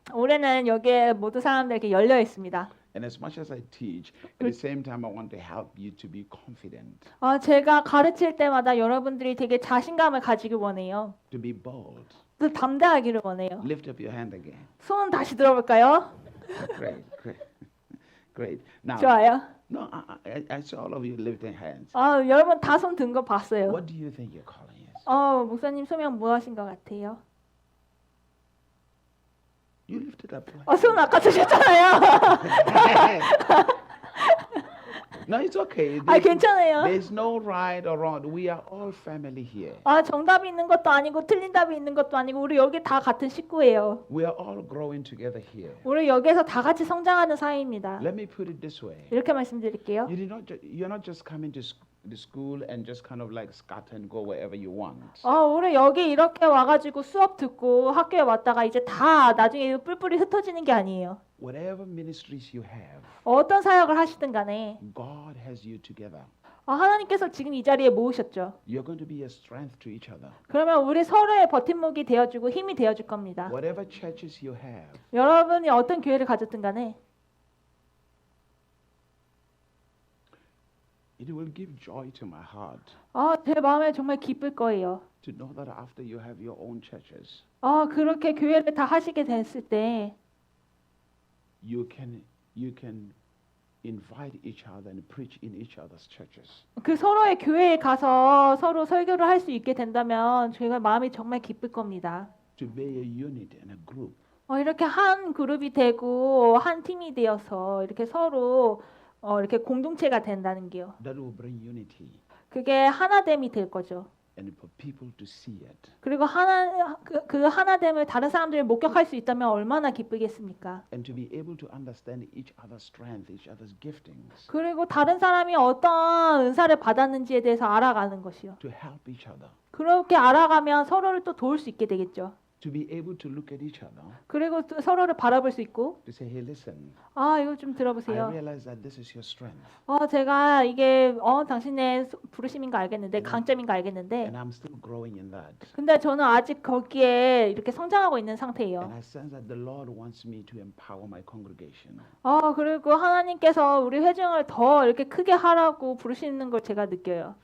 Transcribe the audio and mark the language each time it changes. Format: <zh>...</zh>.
<ko>올해는 여기에 모두 사람들에게 열려 있습니다.</ko> <en>And as much as I teach, at the same time, I want to help you to be confident,</en> <ko>제가 가르칠 때마다 여러분들이 되게 자신감을 가지길 원해요.</ko> <en>to be bold.</en> <ko>또 담대하기를 원해요.</ko> <en>Lift up your hand again.</en> <ko>손 다시 들어볼까요?</ko> <en>Great, great, great. Now,</en> <ko>좋아요.</ko> <en>no, I saw all of you lifting hands.</en> <ko>여러분 다 손 든 거 봤어요.</ko> <en>What do you think your calling is?</en> <ko>목사님 소명 뭐 하신 것 같아요?</ko> <en>You lifted up.</en> <ko>손 아까 드셨잖아요.</ko> <en>No, it's okay.</en> <ko>괜찮아요.</ko> <en>There's no right or wrong. We are all family here.</en> <ko>정답이 있는 것도 아니고 틀린 답이 있는 것도 아니고 우리 여기 다 같은 식구예요.</ko> <en>We are all growing together here.</en> <ko>우리 여기에서 다 같이 성장하는 사이입니다.</ko> <en>Let me put it this way.</en> <ko>이렇게 말씀드릴게요.</ko> <en>You're not just coming the school and just kind of like scatter and go wherever you want.</en> <ko>우리 여기 이렇게 와가지고 수업 듣고 학교에 왔다가 이제 다 나중에 뿔뿔이 흩어지는 게 아니에요.</ko> <en>Whatever ministries you have,</en> <ko>어떤 사역을 하시든 간에</ko> <en>God has you together.</en> <ko>하나님께서 지금 이 자리에 모으셨죠.</ko> <en>You're going to be a strength to each other.</en> <ko>그러면 우리 서로의 버팀목이 되어주고 힘이 되어줄 겁니다.</ko> <en>Whatever churches you have,</en> <ko>여러분이 어떤 교회를 가졌든 간에</ko> <en>it will give joy to my heart</en> <ko>제 마음에 정말 기쁠 거예요.</ko> <en>to know that after you have your own churches,</en> <ko>그렇게 교회를 다 하시게 됐을 때</ko> <en>you can invite each other and preach in each other's churches.</en> <ko>그 서로의 교회에 가서 서로 설교를 할 수 있게 된다면 저희가 마음이 정말 기쁠 겁니다.</ko> <en>To be a unit and a group.</en> <ko>이렇게 한 그룹이 되고 한 팀이 되어서 이렇게 서로 이렇게 공동체가 된다는 게요.</ko> <en>That will bring unity</en> <ko>그게 하나됨이 될 거죠.</ko> <en>and for people to see it.</en> <ko>그리고 그 하나됨을 다른 사람들이 목격할 수 있다면 얼마나 기쁘겠습니까?</ko> <en>And to be able to understand each other's strength, each other's giftings.</en> <ko>그리고 다른 사람이 어떤 은사를 받았는지에 대해서 알아가는 것이요.</ko> <en>To help each other.</en> <ko>그렇게 알아가면 서로를 또 도울 수 있게 되겠죠.</ko> <en>To be able to look at each other.</en> <ko>그리고 또 서로를 바라볼 수 있고</ko> <en>To say, hey, listen.</en> <ko>이거 좀</ko> <en>I</en> <ko>들어보세요.</ko> <en>realize that this is your strength.</en> <ko>제가 이게 당신의 부르심인 거 알겠는데 강점인 거 알겠는데</ko> <en>And I'm still growing in that.</en> <ko>근데 저는 아직 거기에 이렇게 성장하고 있는</ko> <en>And</en> <ko>상태예요.</ko> <en>I sense that the Lord wants me to empower my congregation.</en> <ko>그리고 하나님께서 우리 회중을 더 이렇게 크게 하라고 부르시는 걸 제가 느껴요.</ko>